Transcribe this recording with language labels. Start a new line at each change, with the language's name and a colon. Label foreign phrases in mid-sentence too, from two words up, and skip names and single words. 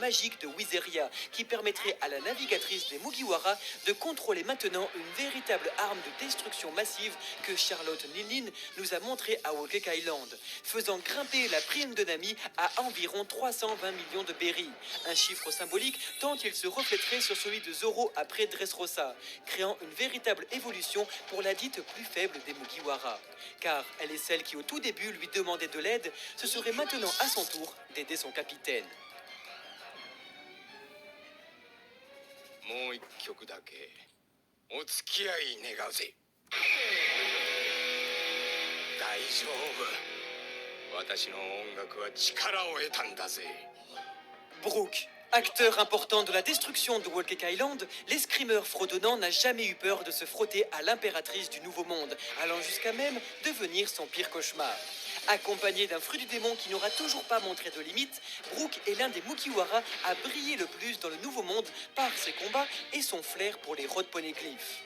French: magique de Wizeria qui permettrait à la navigatrice des Mugiwara de contrôler maintenant une véritable arme de destruction massive que Charlotte Nilin nous a montré à Whole Cake Island, faisant grimper la prime de Nami à environ 320 millions de berries, un chiffre symbolique tant il se reflèterait sur celui de Zoro après Dressrosa, créant une véritable évolution pour la dite plus faible des Mugiwara. Car elle est celle qui au tout début lui demandait de l'aide, ce serait maintenant à son tour d'aider son capitaine.
Japanese: もう一曲だけお付き合い願うぜ。大丈夫。私の音楽は力を得たんだぜ。
French: Brooke, acteur important de la destruction de Wall Cake Island, l'escrimeur fredonnant n'a jamais eu peur de se frotter à l'impératrice du Nouveau Monde, allant jusqu'à même devenir son pire cauchemar. Accompagné d'un fruit du démon qui n'aura toujours pas montré de limite, Brooke est l'un des Mugiwara à briller le plus dans le Nouveau Monde par ses combats et son flair pour les road poneglyphs.